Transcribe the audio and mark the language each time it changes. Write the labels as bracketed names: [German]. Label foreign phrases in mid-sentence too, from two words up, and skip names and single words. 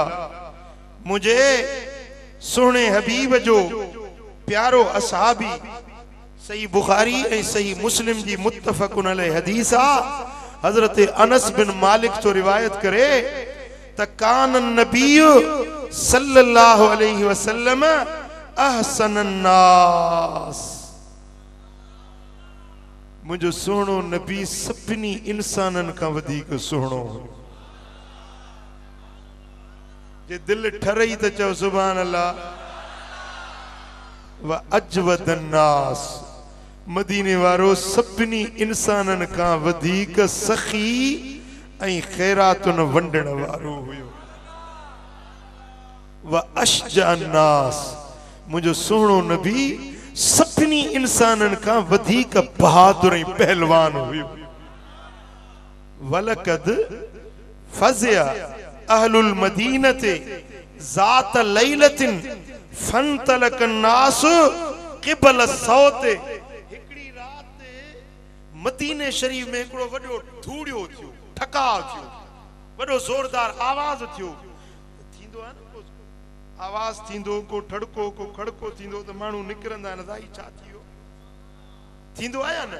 [Sindhi] मुझे सोने हबीब जो प्यारो असहाबी सही बुखारी ऐं सही मुस्लिम जी [Arabic] متفق عليه [Sindhi] हदीस आ। हजरत अनस बिन मालिक तो रिवायत करे त [Arabic] كان النبي صلى الله عليه وسلم أحسن الناس. [Sindhi] मुझो सोनो नबी सभिनी इंसानन का वधीक सोहणो हो। जे दिल ठरई त चओ [Arabic] سبحان الله. وأجود الناس. [Sindhi] मदीने वारो सभिनी इंसानन का वधीक सखी ऐं खैरातुन वंडण वारो हुयो। [Arabic] وأشجع الناس. [Sindhi] मुझो सोहणो नबी सभिनी इंसानन का वधीक बहादुर ऐं पहलवान हुयो। [Arabic] ولقد فزع أهل المدينة ذات ليلة فانطلق الناس قبل الصوت. [Sindhi] हिकड़ी रात मदीने शरीफ में हिकड़ो वडो धूड़ियो थियो, ठकाव थियो, वडो जोरदार आवाज थियो। थींदो आहे न को आवाज थींदो, को ठड़को को खड़को थींदो त माण्हू निकिरंदा आहिनि अदाई छा थियो थींदो आहे न।